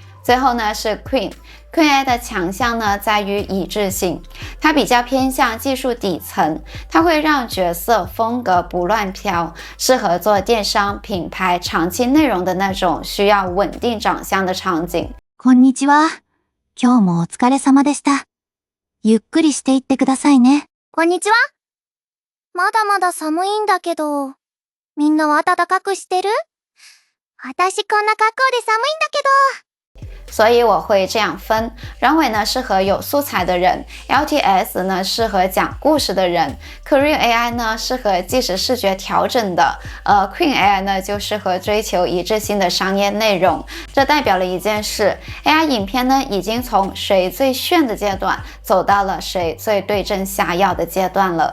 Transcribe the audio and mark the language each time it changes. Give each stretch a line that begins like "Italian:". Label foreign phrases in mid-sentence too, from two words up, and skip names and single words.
Chinese: 最后呢是 Queen。Queen AI 的强项呢在于一致性，它比较偏向技术底层，它会让角色风格不乱飘，适合做电商品牌长期内容的那种需要稳定长相的场景。
Japanese: こんにちは。今日もお疲れ様でした。ゆっくりしていってくださいね。こんにちは。まだまだ寒いんだけど、みんなは暖かくしてる？私こんな格好で寒いんだけど。
Chinese: 所以我会这样分，软尾呢适合有素材的人 ，LTS 呢适合讲故事的人 ，Korean AI 呢适合即时视觉调整的，Queen AI 呢就适合追求一致性的商业内容。这代表了一件事 ，AI 影片呢已经从谁最炫的阶段走到了谁最对症下药的阶段了。